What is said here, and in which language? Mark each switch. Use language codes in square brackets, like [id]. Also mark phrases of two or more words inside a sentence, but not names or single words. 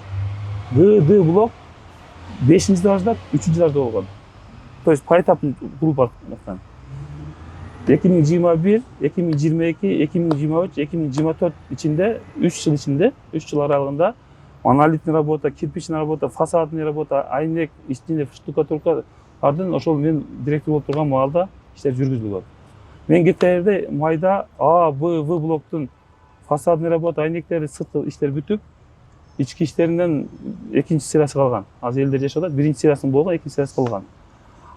[ky] ГД блок 5-этажда, 3-этажда болгон. [ru] То есть поэтапный [ky] курулуп аткан. 2021, 2022, 2023, 2024 ичинде, 3 жыл ичинде, 3 жыл аралыгында [ru] монолитный работа, кирпичный работа, фасадный работа, [ky] айнек, ичинде штукатуркалардын ошол мен директор болуп турган маалда иштер жүргүзүлгөн. Мен кетерде майда А, Б, В блоктун [ru] фасадный работа, [ky] айнектери, сырткы иштер бүтүп, ички иштеринен экинчи сырасы калган. Азыр элдер жашап атат, биринчи сырасы болгон, экинчи сырасы калган.